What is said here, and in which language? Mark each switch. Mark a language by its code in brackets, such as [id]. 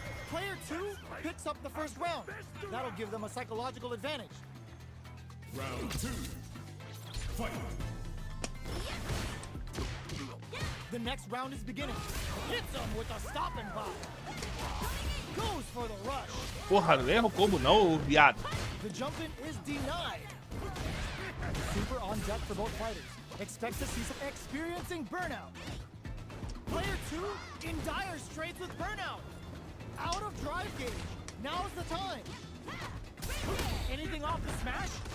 [en] Player 2 picks up the first round. That'll give them a psychological advantage. Round two. Fight. The next round is beginning. Hits him with a stop and pop. Goes for the rush. [pt] Porra, não erra o combo não, viado. [en] The jump in is denied. Super on deck for both fighters. Expect to see some experiencing burnout. Player 2 in dire straits with burnout. Out of drive gauge. Now's the time. Anything off the smash?